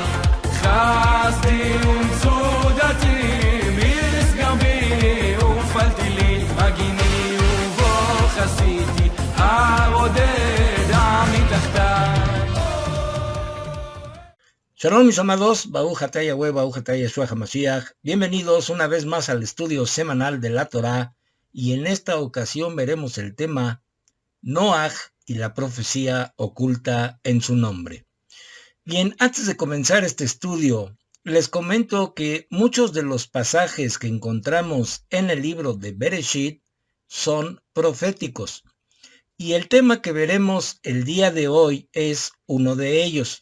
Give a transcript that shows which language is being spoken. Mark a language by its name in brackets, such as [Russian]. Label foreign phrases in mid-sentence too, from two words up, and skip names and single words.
[Hebrew] חסדי ומצודתי, מסגר בי ופעלתי לי, מגיני ובו חסיתי, הרודד מתחתיי. [Spanish] Shalom mis amados, [Hebrew] ברוך אתה יהוה ברוך אתה ישוע המשיח. [Spanish] Bienvenidos una vez más al estudio semanal de la Torá, y en esta ocasión veremos el tema Noaj y la profecía oculta en su nombre. Bien, antes de comenzar este estudio, les comento que muchos de los pasajes que encontramos en el libro de Bereshit son proféticos, y el tema que veremos el día de hoy es uno de ellos.